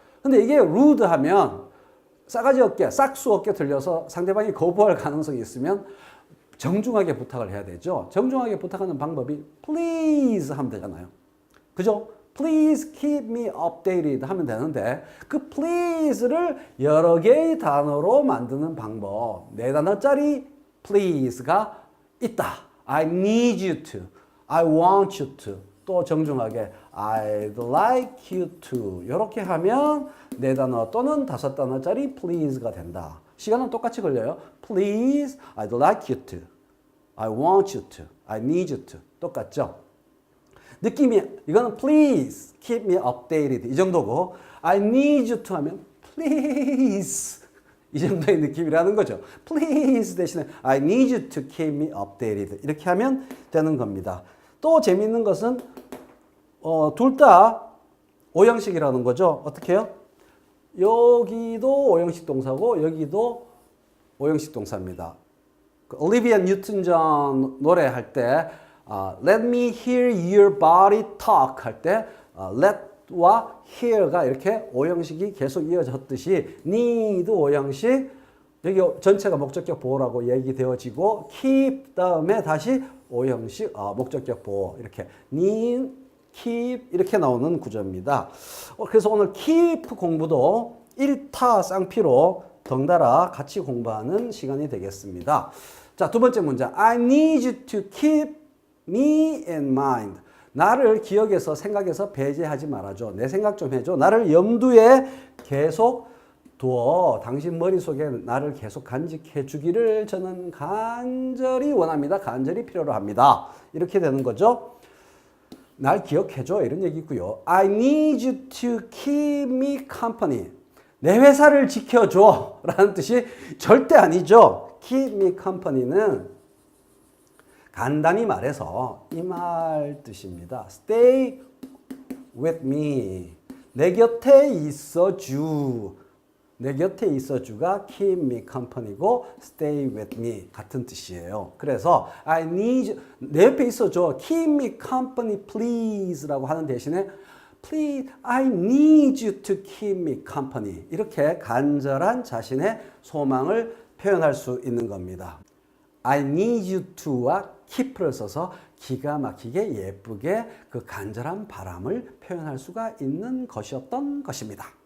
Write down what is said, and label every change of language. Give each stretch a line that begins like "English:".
Korean: 근데 이게 rude 하면 싸가지 없게, 싹수 없게 들려서 상대방이 거부할 가능성이 있으면 정중하게 부탁을 해야 되죠. 정중하게 부탁하는 방법이 please 하면 되잖아요. 그죠?
English: Please keep me updated
Korean: 하면 되는데 그 please를 여러 개의 단어로 만드는 방법. 4단어짜리 please가 있다.
English: I need you to, I want you to,
Korean: 또 정중하게
English: I'd like you to
Korean: 이렇게 하면 4단어 또는 5단어짜리 please가 된다. 시간은 똑같이 걸려요.
English: Please, I'd like you to, I want you to, I need you to
Korean: 똑같죠? 느낌이 이거는
English: please keep me updated
Korean: 이 정도고
English: I need you to
Korean: 하면 please 이 정도의 느낌이라는 거죠.
English: Please 대신에 I need you to keep me updated
Korean: 이렇게 하면 되는 겁니다. 또 재밌는 것은 둘 다 오형식이라는 거죠. 어떻게 해요? 여기도 오형식 동사고 여기도 오형식 동사입니다. 올리비아 뉴튼 존 노래할 때
English: Let me hear your body talk
Korean: 할 때 let와 hear가 이렇게 오형식이 계속 이어졌듯이 need 오형식 여기 전체가 목적격 보호라고 얘기되어지고 keep 다음에 다시 오형식 목적격 보호 이렇게 need, keep 이렇게 나오는 구조입니다. 그래서 오늘 keep 공부도 1타 쌍피로 덩달아 같이 공부하는 시간이 되겠습니다. 자, 두 번째 문제.
English: I need you to keep me in mind.
Korean: 나를 기억해서 생각해서 배제하지 말아줘. 내 생각 좀 해줘. 나를 염두에 계속 두어. 당신 머릿속에 나를 계속 간직해 주기를 저는 간절히 원합니다. 간절히 필요로 합니다. 이렇게 되는 거죠. 날 기억해줘 이런 얘기고요.
English: I need you to keep me company.
Korean: 내 회사를 지켜줘 라는 뜻이 절대 아니죠. keep me company는 간단히 말해서 이 말 뜻입니다.
English: Stay with me.
Korean: 내 곁에 있어주. 내 곁에 있어주가 keep me company고 stay with me 같은 뜻이에요. 그래서
English: I need you,
Korean: 내 옆에 있어줘.
English: keep me company please
Korean: 라고 하는 대신에
English: Please, I need you to keep me company.
Korean: 이렇게 간절한 자신의 소망을 표현할 수 있는 겁니다.
English: I need you to
Korean: 와 keep를 써서 기가 막히게 예쁘게 그 간절한 바람을 표현할 수가 있는 것이었던 것입니다.